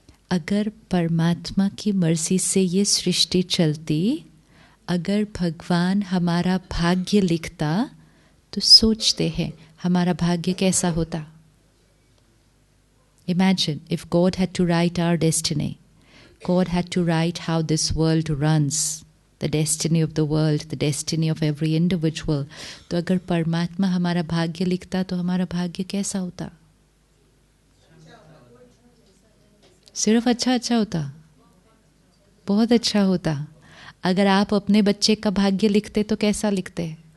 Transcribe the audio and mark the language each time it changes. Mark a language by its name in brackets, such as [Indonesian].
[Hindi] अगर परमात्मा की मर्ज़ी से ये सृष्टि चलती, अगर भगवान हमारा भाग्य लिखता तो सोचते हैं हमारा भाग्य कैसा होता। [English] Imagine if God had to write our destiny. God had to write how this world runs, the destiny of the world, the destiny of every individual. [Hindi] तो अगर परमात्मा हमारा भाग्य लिखता तो हमारा भाग्य कैसा होता? सिर्फ अच्छा अच्छा होता? बहुत अच्छा होता। अगर आप अपने बच्चे का भाग्य लिखते तो कैसा लिखते?